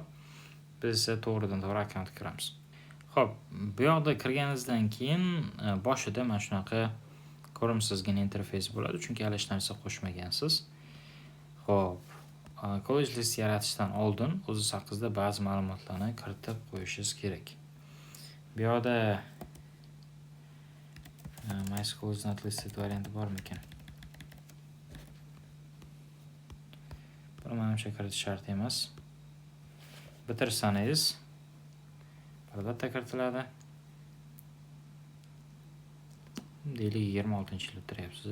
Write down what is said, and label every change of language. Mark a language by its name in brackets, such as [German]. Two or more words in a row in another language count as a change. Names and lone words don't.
[Uzbek] Biz esa to'g'ridan-to'g'ri akkauntga kiramiz. Xo'p, bu yoqda kirganingizdan keyin boshida mana shunaqa ko'rimsizgina interfeys bo'ladi, chunki hali hech narsa qo'shmagansiz. Xo'p, [English] college list [Uzbek] yaratishdan oldin o'zingiz haqingizda ba'zi ma'lumotlarni kiritib qo'yishingiz kerak. Bu yoqda [English] my school is not listed [Uzbek] varianti bormikan? Buni menimcha kiritish shart emas. Bitirsangiz albatta kiritiladi. Deylik 26-yil bitiryapsiz.